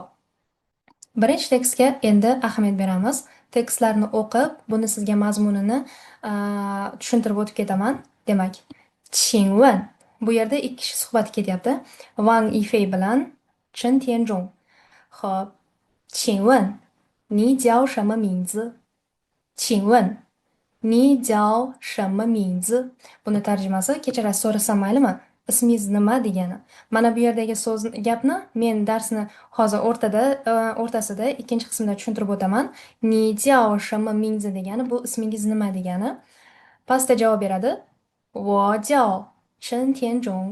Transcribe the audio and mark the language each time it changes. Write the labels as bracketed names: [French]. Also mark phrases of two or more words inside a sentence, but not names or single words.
[Uzbek] Birinchi tekstga endi ahamiyat beramiz. Tekstlarni o'qib, buni sizga mazmunini tushuntirib o'tib ketaman. Demak, qingwen. Bu yerda ikki kishi suhbati ketyapti. Wang Yifei bilan Chen Tianzhong. Xo'p, [Chinese] 请问你叫什么名字？请问你叫什么名字？ [Uzbek] Buni tarjimasi kechirasiz, so'rasam maylimi? Ismingiz nima degani. Mana bu yerdagi so'z gapni men darsni hozir o'rtasida ikkinchi qismda tushuntirib o'taman. [Chinese] 你叫什么名字 [Uzbek] degani bu ismingiz nima degani. Pastda javob beradi. [Chinese] Wo jiao Chen Tianzhong.